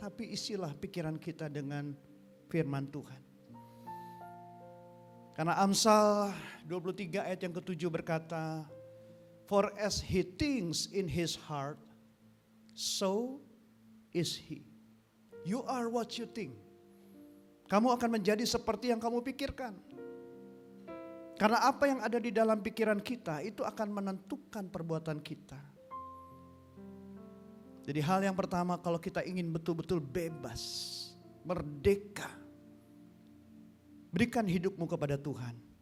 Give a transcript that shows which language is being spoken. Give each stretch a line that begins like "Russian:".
Indonesian: Tapi isilah pikiran kita dengan firman Tuhan. Karena Amsal 23 ayat yang ke-7 berkata,
English: For as he thinks in his heart, so is he. You are what you think.
Indonesian: Kamu akan menjadi seperti yang kamu pikirkan. Karena apa yang ada di dalam pikiran kita itu akan menentukan perbuatan kita. Jadi hal yang pertama, kalau kita ingin betul-betul bebas, merdeka, berikan hidupmu kepada Tuhan.